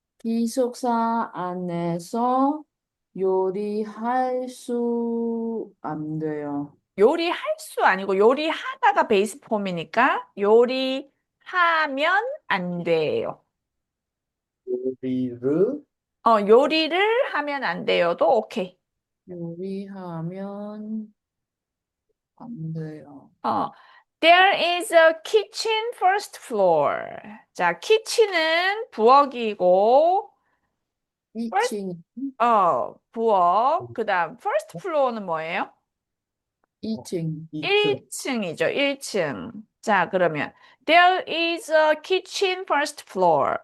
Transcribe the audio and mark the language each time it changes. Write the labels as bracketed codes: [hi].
[ko] 기숙사 안에서 요리할 수 안 돼요. 요리할 수 아니고 요리하다가 베이스 폼이니까 요리하면 안 돼요. 요리를 요리를 하면 안 돼요도 오케이. 요리하면 안 돼요. [en] 어, There is a kitchen first floor. [ko] 자, kitchen은 부엌이고 first 2층, 부엌. 그다음 first floor는 뭐예요? 2층, 2층 1층이죠. 1층. 자, 그러면 [en] There is a kitchen first floor.